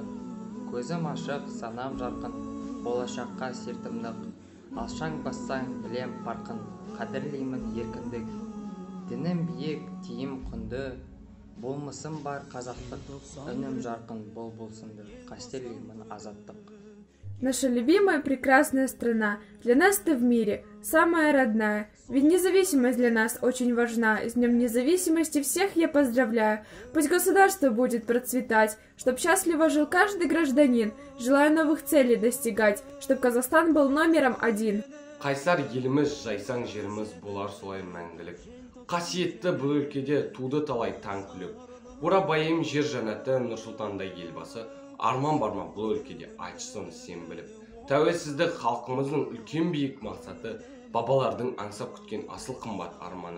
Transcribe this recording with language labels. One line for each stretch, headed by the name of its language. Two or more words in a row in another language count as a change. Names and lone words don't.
Kazakh: Көзім ашық, санам жарқын, болашаққа сертімдік. Алшаң бассаң, білем парқын, қадірлеймін еркіндік. Дінім биік, тиім құнды, болмысым бар қазақтық. Үнім жарқын, бол болсынды, қастерлеймін азаттық.
Russian: Наша любимая прекрасная страна, для нас ты в мире, самая родная. Ведь независимость для нас очень важна. С Днем независимости всех я поздравляю. Пусть государство будет процветать, чтоб счастливо жил каждый гражданин. Желаю новых целей достигать, чтоб Казахстан был номером 1.
Kazakh: Қайсар еліміз, жайсаң жеріміз болар солай мәңгілік. Қасиетті бұл өлкеде туды талай таң күліп. Бурабайым жер жанаты Нұрсұлтандай елбасы. Арман барма бұл өлкеде айтшысын сен біліп. Тәуелсіздік халқымыздың үлкен биік мақсаты, бабалардың аңсап күткен асыл қымбат арманы.